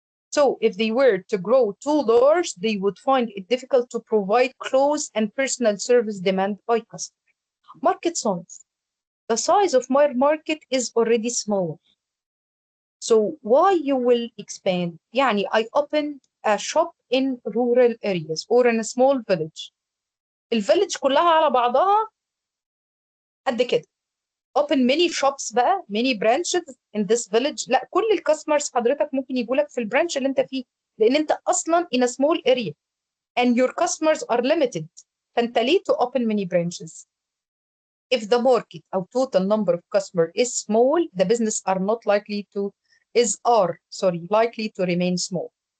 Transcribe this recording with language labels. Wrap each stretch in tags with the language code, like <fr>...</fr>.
<en>So if they were to grow too large, they would find it difficult to provide close and personal service demand by customers. Market size. The size of my market is already small. So why you will expand?</en> <ar>يعني</ar> <en>I opened a shop in rural areas or in a small village.</en> <ar>الفيلج كلها على بعضها قد كده.</ar> <en>Open many shops</en> <ar>بقى,</ar> <en>many branches in this village.</en> <ar>لا, كل الكاستمرز حضرتك ممكن يجوا لك في البرانش اللي انت فيه, لان انت اصلا</ar> <en>in a small area and your customers are limited.</en> <ar>فانت ليه</ar> <en>to open many branches? If the market or total number of customers is small, the business are likely to remain small.</en>